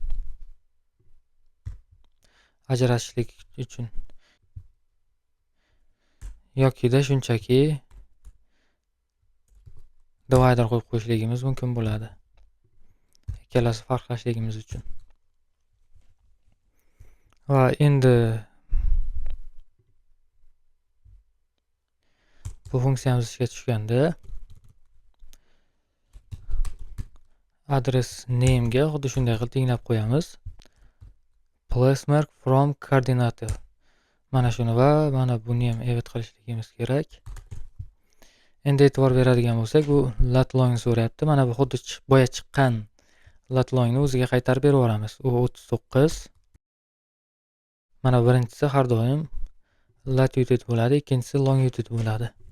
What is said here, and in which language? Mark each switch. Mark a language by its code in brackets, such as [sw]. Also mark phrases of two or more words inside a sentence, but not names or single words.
[uz] Ajratishlik uchun yokida shunchaki divider qo'yib qo'yishligimiz mumkin bo'ladi. Ikkalasi farqlashligimiz uchun. Va endi bu funksiyamiz ishga tushganda [en] address name [uz] ga xuddi shunday qilib tenglab qo'yamiz. [en] Place mark from coordinate. [uz] Mana shuni va mana buni ham evet qilishligimiz kerak. Endi e'tibor beradigan bo'lsak, bu latlong so'rayapti. Mana bu xuddi boya chiqqan latlongni o'ziga qaytarib beraveramiz. U 39. Mana birinchisi har doim latitude bo'ladi, ikkinchisi longitude bo'ladi.